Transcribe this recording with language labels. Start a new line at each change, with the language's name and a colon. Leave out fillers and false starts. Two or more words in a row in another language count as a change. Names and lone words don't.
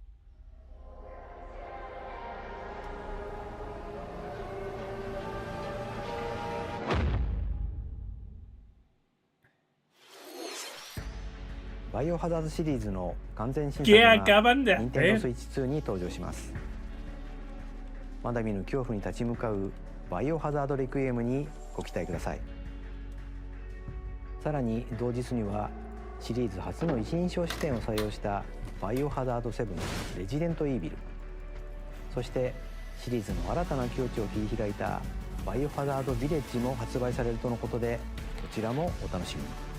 Japanese: バイオハザードシリーズの完全新作
Spanish: ¿Qué
Japanese: が
Spanish: acaban de Nintendo hacer?
Japanese: Switch 2に登場します。まだ見ぬ恐怖に立ち向かうバイオハザードレクイエムにご期待ください。さらに同日にはシリーズ初の一人称視点を採用したバイオハザード7レジデントイービル、そしてシリーズの新たな境地を切り開いたバイオハザードビレッジも発売されるとのことで、こちらもお楽しみに。